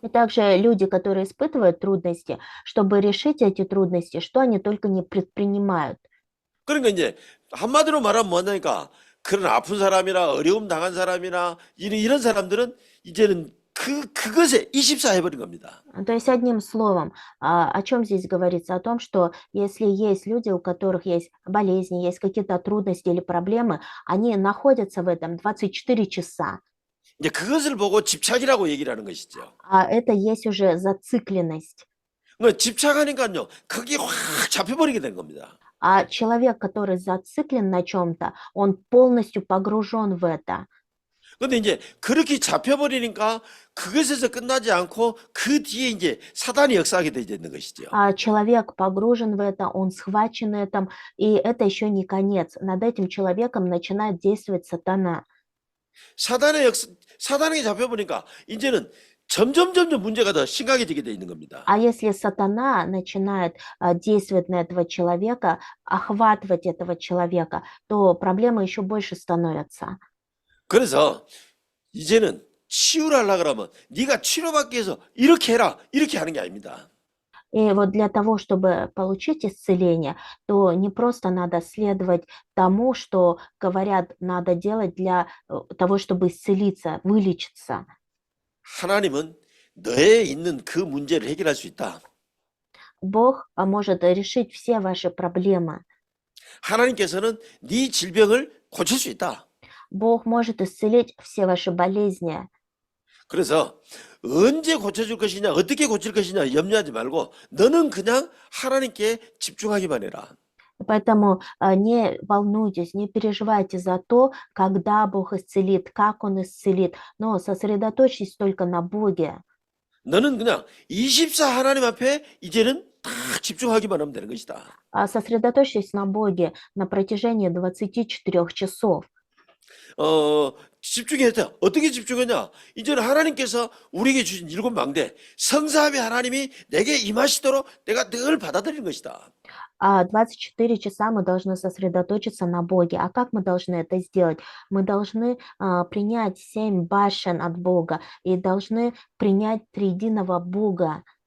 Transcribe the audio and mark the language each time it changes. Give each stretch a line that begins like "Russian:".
Russian: И также люди, которые испытывают трудности, чтобы решить эти трудности, что они только не предпринимают.
Korean: 그러니까 이제 한마디로 말하면 뭐냐니까 그런 아픈 사람이나 어려움 당한 사람이나 이런 사람들은 이제는 그것에 24 해버린 겁니다.
Russian: То есть одним словом, о чем здесь говорится? О том, что если есть люди, у которых есть болезни, есть какие-то трудности или проблемы, они находятся в этом 24 часа.
Korean: 이제 그것을 보고 집착이라고 얘기를 하는 것이죠.
Russian: А это есть уже зацикленность.
Korean: 그러니까 집착하니까요, 거기에 확 잡혀버리게 된 겁니다.
Russian: А человек, который зациклен на чем-то, он полностью погружен в это.
Korean: 근데 이제 그렇게 잡혀버리니까 그것에서 끝나지 않고 그 뒤에 이제 사단이 역사하게 되어 있는 것이죠.
Russian: А человек погружен в это, он схвачен этим, и это еще не конец. Над этим человеком начинает действовать сатана.
Korean: 사단에게 잡혀보니까 이제는 점점 문제가 더 심각해지게 되어 있는 겁니다.
Russian: А если сатана начинает действовать на этого человека, охватывать этого человека, то проблемы еще больше становятся.
Korean: 그래서 이제는 치유를 하려고 그러면 네가 치료받기 위해서 이렇게 해라 이렇게 하는 게 아닙니다.
Russian: И вот для того, чтобы получить исцеление, то не просто надо следовать тому, что говорят, надо делать для того, чтобы исцелиться, вылечиться.
Korean: 하나님은 너에 있는 그 문제를 해결할 수 있다.
Russian: Бог может решить все ваши проблемы.
Korean: 하나님께서는 네 질병을 고칠 수 있다.
Russian: Бог может исцелить все ваши болезни.
Korean: 그래서 언제 고쳐줄 것이냐, 어떻게 고칠 것이냐 염려하지 말고 너는 그냥 하나님께 집중하기만 해라.
Russian: Поэтому не волнуйтесь, не переживайте за то, когда Бог исцелит, как Он исцелит, но сосредоточьтесь только на Боге.
Korean: 너는 그냥 24 하나님 앞에 이제는 딱 집중하기만 하면 되는 것이다.
Russian: Сосредоточьтесь на Боге на протяжении 24 часов.
Korean: 집중했다. 어떻게 집중했냐? 이제는 하나님께서 우리에게 주신 7망대, 성삼위 하나님이 내게 임하시도록 내가 늘 받아들이는 것이다.
Russian: 24 часа мы должны сосредоточиться на Боге. А как мы должны это сделать? Мы должны принять 7 башен от Бога и должны принять триединого Бога